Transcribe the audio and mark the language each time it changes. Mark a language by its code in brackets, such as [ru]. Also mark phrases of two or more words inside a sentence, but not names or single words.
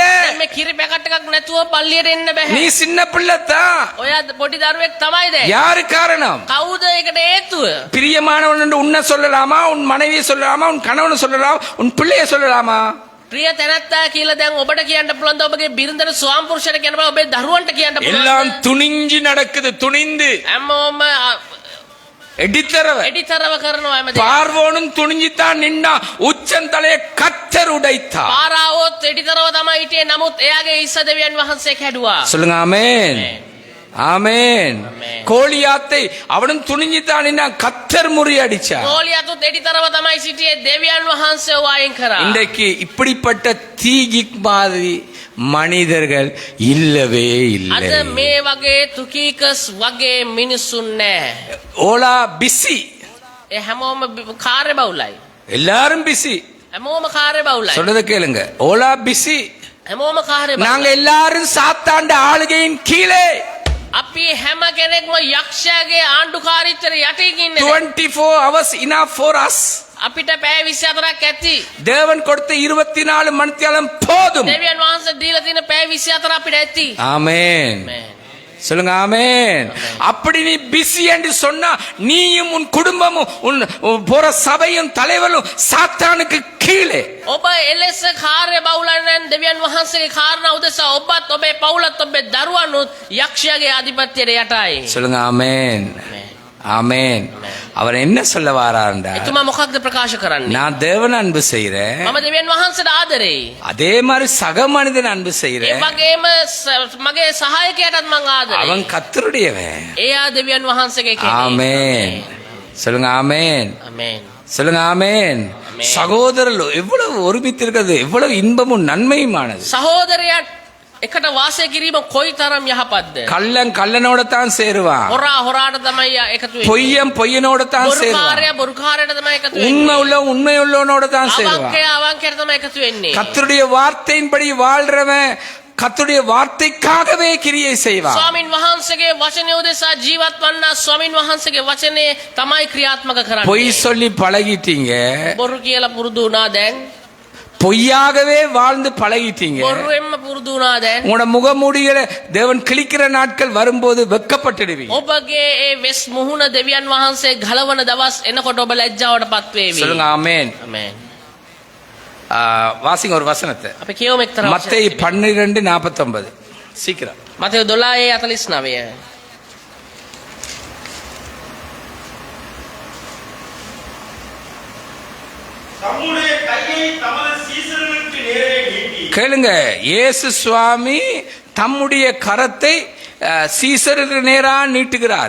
[si] දැන් මේ කිරි පැකට් එකක් නැතුව පල්ලියට එන්න බෑ. [ta] நீ சின்ன பிள்ளை தான். [si] ඔයා පොඩි දරුවෙක් තමයි දැන්. [ta] யாரு காரணம்? [si] කවුද ඒකට හේතුව? [ta] பிரியமானவன் என்று உன்னை சொல்லலாமா, உன் மனைவியை சொல்லலாமா, உன் கணவனை சொல்லலாமா, உன் பிள்ளையை சொல்லலாமா? [si] ප්‍රිය තැනැත්තා කියලා දැන් ඔබට කියන්න පුළුවන්ද? ඔබගේ බිරිඳට ස්වාම පුරුෂයට කියන්න පුළුවන්, ඔබේ දරුවන්ට කියන්න [ta] எல்லாம் [si] පුළුවන්ද? [ta] துணிஞ்சு நடக்குது, துணிந்து [si] හැමෝම எடித்தரவ එඩිතරව කරනවා හැමදේම. [ta] பார்வோனும் துணிஞ்சுத்தான் நின்னா, உச்சந்தலையை கத்தர் உடைத்தார். [si] පාරාවොත් එඩිතරව තමයි හිටියේ. නමුත් එයාගේ ඉස්ස දෙවියන් වහන්සේ කැඩුවා. [ta] சொல்லுங்க ஆமென், ஆமென். கோலியாத்தை அவனும் துணிஞ்சுத்தான் நின்னா, கத்தர் முறியடிச்சார். [si] ගෝලියතුත් එඩිතරව තමයි සිටියේ. දෙවියන් වහන්සේ වයින් කරා. [ta] இன்றைக்கு இப்படிப்பட்ட தீகிக் மாதிரி மனிதர்கள் இல்லவே இல்லை. [si] අද මේ වගේ තුකීකස් වගේ මිනිසුන් නැහැ. [ta] ஓலா பிஸி, [si] ඒ හැමෝම කාර්යබහුලයි. [ta] எல்லாரும் பிஸி. [si] හැමෝම කාර්යබහුලයි. [ta] சொல்றத கேளுங்க, ஓலா பிஸி. [si] හැමෝම කාර්යබහුලයි. [ta] நாங்க எல்லாரும் சாத்தாண்ட ஆளுகையின் கீழே. [si] අපි හැම කෙනෙක්ම යක්ෂයාගේ ආණ්ඩුකාරීත්වයට යටින් ඉන්නේ. [en] 24 hours enough for us. [si] අපිට පැය 24ක් ඇති. [ta] தேவன் கொடுத்த 24 மணித்தியாலம் போதும். [si] දෙවියන් වහන්සේ දීලා තියෙන පැය 24 අපිට ඇති. [ta] ஆமென். [en] Amen. [ta] சொல்லுங்க ஆமென். அப்படி நீ பிஸி என்று சொன்னா நீயும் உன் குடும்பமும் உன் போற சபையும் தலைவரும் சாத்தானுக்கு கீழே. [si] ඔබ එලෙස කාර්ය බහුල නම් දෙවියන් වහන්සේගේ කාරණා උදෙසා ඔබත් ඔබේ පවුලත් ඔබේ දරුවනුත් යක්ෂයාගේ ආධිපත්‍යයට යටයි. [ta] சொல்லுங்க ஆமென். ஆமென். அவர் என்ன சொல்ல வாராண்டா? [si] එතුමා මොකක්ද ප්‍රකාශ කරන්නේ? [ta] நான் தேவனை அன்பு செய்றேன், [si] මම දෙවියන් වහන්සේට ආදරෙයි. [ta] அதே மாதிரி சக மனிதன் அன்பு [si] ඒ [ta] செய்றேன். [si] වගේම මගේ සහායකයටත් මං ආදරෙයි. [ta] அவன் கர்த்தருடையவன். [si] එයා දෙවියන් වහන්සේගේ කෙනෙක්. [ta] ஆமென். சொல்லுங்க ஆமென். [si] ආමේන්. [ta] சொல்லுங்க ஆமென். சகோதரர்கள் எவ்வளவு ஒருமித்து இருக்கிறது, எவ்வளவு இன்பமும் நன்மையுமானது. [si] සහෝදරයන් එකට වාසය කිරීම කොයිතරම් යහපත්ද? [ta] கள்ளன் கள்ளனோட தான் சேருவான், [si] හොරා හොරාට තමයි එකතු වෙන්නේ. [ta] பொய்யன் பொய்யனோட தான் சேருவான், [si] බොරුකාරයා බොරුකාරයට තමයි එකතු [ta] உண்மை [si] වෙන්නේ. [ta] உள்ள உண்மை உள்ளவனோட தான் சேருவான். [si] අවංකයා අවංකයට තමයි එකතු වෙන්නේ. [ta] கர்த்தருடைய வார்த்தையின்படி வாழ்றவன் கர்த்தருடைய வார்த்தைக்காகவே கிரியை செய்வான். [si] ස්වාමින් වහන්සේගේ වචනය උදෙසා ජීවත් වන්නා ස්වාමින් වහන්සේගේ වචනේ තමයි ක්‍රියාත්මක [ta] பொய் [si] කරන්නේ. [ta] சொல்லி பழகிட்டீங்க, [si] බොරු කියලා පුරුදු වුණා දැන්. [ta] பொய்யாகவே வாழ்ந்து பழகிட்டீங்க. [si] බොරුවෙන්ම පුරුදු වුණා දැන්. [ta] உங்களோட முகமூடிகளை தேவன் கிழிக்கிற நாட்கள் வரும்போது வெட்கப்பட்டுடுவீங்க. [si] ඔබගේ ඒ වෙස් මුහුණ දෙවියන් වහන්සේ ගලවන දවස් එනකොට ඔබ ලැජ්ජාවටපත් වේවි. [ta] சொல்லுங்க ஆமென். [si] ආමේන්. [ta] வாசிங்க ஒரு வசனத்தை. [si] අපි කියවමු එක්තරා [ta] மத்தேயு 12:49. சீக்கிரம். [si] මතෙව් 12:49. [ta] தம்முடைய கையை தமது சீசர்களுக்கு நேரே நீட்டி கேளுங்க, இயேசு சுவாமி தம்முடைய கரத்தை சீசருக்கு நேரா நீட்டுகிறார்.